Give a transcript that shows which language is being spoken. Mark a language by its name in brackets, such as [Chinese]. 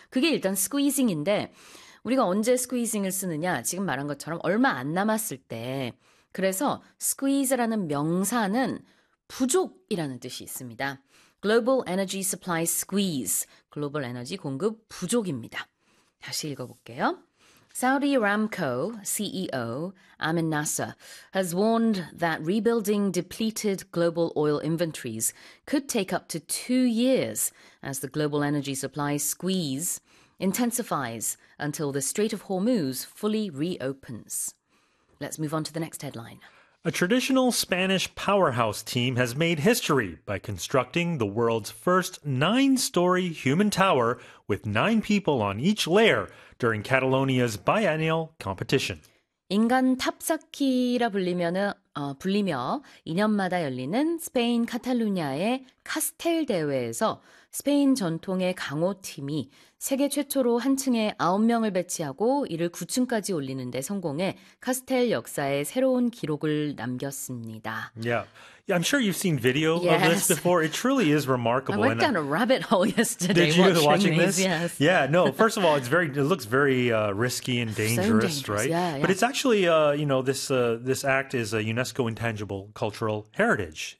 [Korean] 그게 일단 squeezing인데 우리가 언제 squeezing을 쓰느냐? 지금 말한 것처럼 얼마 안 남았을 때. 그래서 squeeze라는 명사는 부족이라는 뜻이 있습니다. [English] Global energy supply squeeze. [Korean] 글로벌 에너지 공급 부족입니다. 다시 읽어볼게요. [English] Saudi Aramco CEO Amin Nasser has warned that rebuilding depleted global oil inventories could take up to 2 years as the global energy supply squeeze intensifies until the Strait of Hormuz fully reopens. Let's move on to the next headline. A traditional Spanish powerhouse team has made history by constructing the world's first 9-story human tower with 9 people on each layer during Catalonia's biennial competition. [Korean] 인간 탑쌓기라 불리며 2년마다 열리는 스페인 카탈루냐의 카스텔 대회에서 스페인 전통의 강호팀이 세계 최초로 한층에 9명을 배치하고 이를 9층까지 올리는 데 성공해 카스텔 역사에 새로운 기록을 남겼습니다. [English] Yeah, I'm sure you've seen video of this before. It truly is remarkable. I went down a rabbit hole yesterday. Did you watching this? Yes. Yeah, no. First of all, it looks very risky and dangerous, so dangerous, right? Yeah, yeah. But it's actually, you know, this act is a UNESCO Intangible Cultural Heritage.